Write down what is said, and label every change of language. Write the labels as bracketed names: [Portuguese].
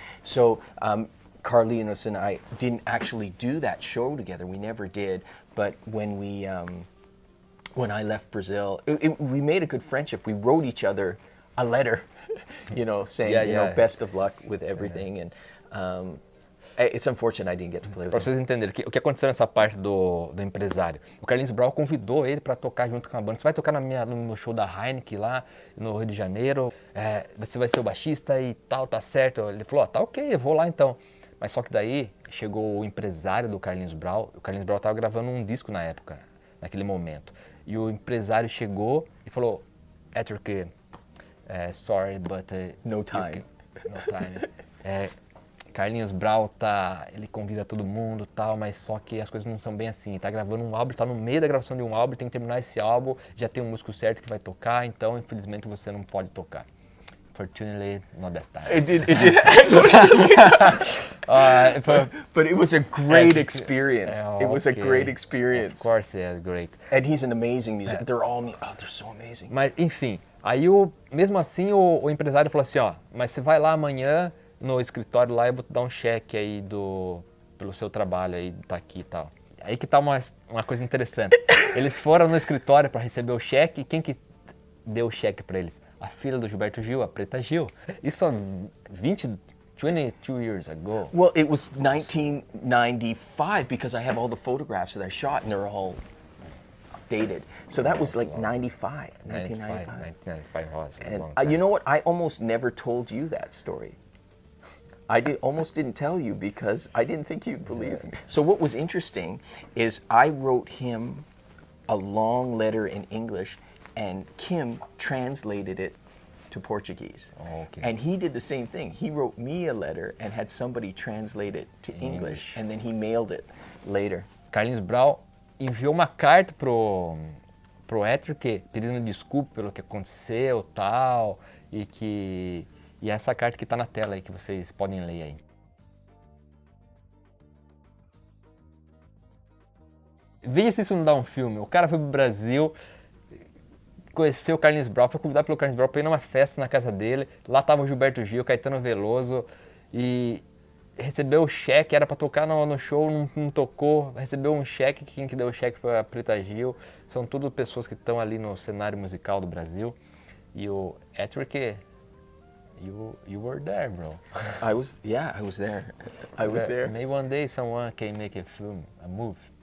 [English] So Carlinhos and I didn't actually do that show together. We never did. But when I left Brazil, we made a good friendship. We wrote each other a letter, saying, best of luck with everything. And it's unfortunate I didn't get to play with him. [Portuguese] Para vocês entenderem, o que aconteceu nessa parte do empresário? O Carlinhos Brown convidou ele para tocar junto com a banda. Você vai tocar no meu show da Heineken lá no Rio de Janeiro, você vai ser o baixista e tal, tá certo. Ele falou, tá ok, eu vou lá então. Mas só que daí chegou o empresário do Carlinhos Brown. O Carlinhos Brown estava gravando um disco na época, naquele momento. E o empresário chegou e falou, Etric, [English] sorry, but... no time. No time. [Portuguese] Carlinhos Brown ele convida todo mundo e tal, mas só que as coisas não são bem assim. Tá gravando um álbum, tá no meio da gravação de um álbum, tem que terminar esse álbum, já tem um músico certo que vai tocar, então infelizmente você não pode tocar. [English] Fortunately, not that time. It did. But it was a great experience. It was a great experience. Of course, yeah, great. And he's an amazing musician. They're so amazing. [Portuguese] Mas, enfim, aí mesmo assim o empresário falou assim, ó, mas você vai lá amanhã no escritório lá e eu vou te dar um cheque aí pelo seu trabalho aí, tá aqui e tal. Aí que tá uma coisa interessante. Eles foram no escritório para receber o cheque e quem que deu o cheque para eles? A filha do Gilberto Gil, a Preta Gil. Isso há [English] 22 years ago. Well, it was 1995 because I have all the photographs that I shot and they're all dated. So that was like 1995. 1995 was a and long time. You know what? I almost never told you that story. I almost didn't tell you because I didn't think you'd believe me. So what was interesting is I wrote him a long letter in English and Kim translated it to Portuguese. Oh, okay. And he did the same thing. He wrote me a letter and had somebody translate it to English and then he mailed it later. [Portuguese] Carlinhos Brown enviou uma carta pro Etric pedindo desculpa pelo que aconteceu, tal, e essa carta que está na tela aí que vocês podem ler aí. Veja se isso não dá um filme. O cara foi pro Brasil, conheceu o Carlinhos Brown, foi convidado pelo Carlinhos Brown para ir numa festa na casa dele. Lá tava o Gilberto Gil, Caetano Veloso, e recebeu o cheque, era para tocar no show, não tocou, recebeu um cheque, quem que deu o cheque foi a Preta Gil. São tudo pessoas que estão ali no cenário musical do Brasil. E o [English] Etric, you were there, bro. I was there. I was there. Maybe one day someone can make a film, a movie.